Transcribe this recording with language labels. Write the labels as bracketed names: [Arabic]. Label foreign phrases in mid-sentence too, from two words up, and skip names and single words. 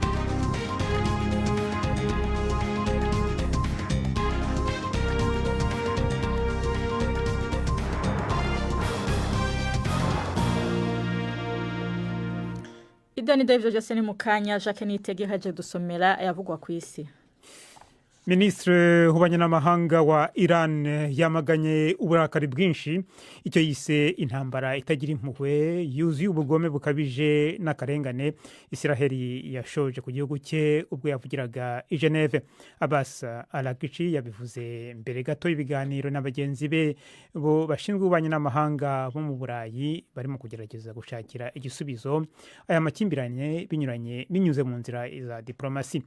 [Kinyarwanda] Idani David Jose ni mukanya Jacques Nitege haje dusomera ayavugwa ku isi. Ministre w'abanyamahanga wa Iran yamaganye uburakari bwinshi icyo yise intambara itagira impuhwe yuzuye ubugome bukabije n'akarengane Israeli yashoje ku gihugu cye ubwo yavugiraga i Geneve. Abbas Araghchi yabivuze mbere gato ibiganiro n'abagenzi be bo bashinzwe abanyamahanga bo mu Burayi barimo kugerageza gushakira igisubizo aya makimbiranye binyuze mu nzira za diplomasi.